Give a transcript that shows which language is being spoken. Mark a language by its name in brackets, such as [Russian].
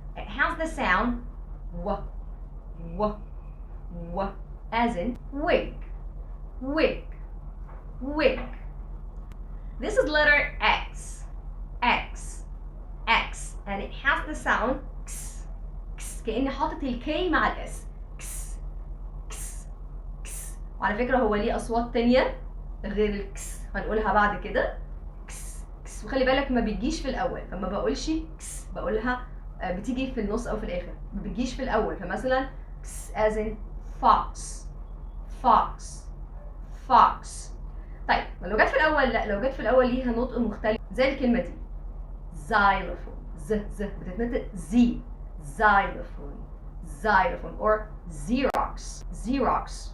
[English] It has the sound w, w, w as in wig, wig, wig. This is letter X, X, X, and it has the sound X, X. [Arabic] كأني حاطط الكي مع الاس، X, X, X. وعلى فكرة هو ليه أصوات تانية غير الكس هنقولها بعد كده. X, X. وخلي بالك ما بيجيش في الأول، فما بقولش X بقولها بتيجي في النص او في الاخر، ما بتجيش في الاول. فمثلا [English] as in fox fox fox. [Arabic] طيب لو جت في الاول، لا، لو جت في الاول ليها نطق مختلف زي الكلمه دي xylophone، ز بتتنطق زي، xylophone xylophone or xerox xerox.